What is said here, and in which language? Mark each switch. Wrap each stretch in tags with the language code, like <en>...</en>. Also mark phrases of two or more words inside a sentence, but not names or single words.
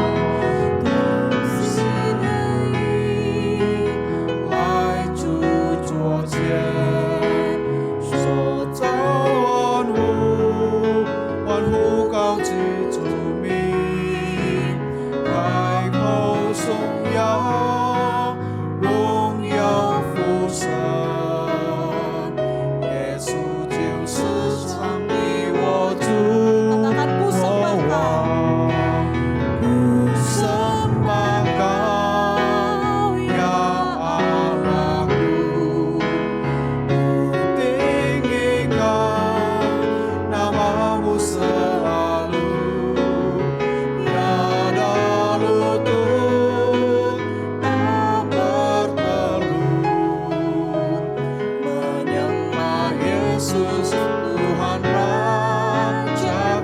<zh>同心合一，來主座前，塑造萬物，萬物高舉主名，開口頌揚，榮耀父神，耶穌就是上帝我主，</zh> <id>Katakan ku</id> <zh>我</zh> <id>sembah</id> <zh>王，</zh> <id>Kau. ku sembah Kau ya Allahku, ku tinggikan namamu selalu, tiada lutut tak bertelut, menyembah Yesus Tuhan Raja.</id>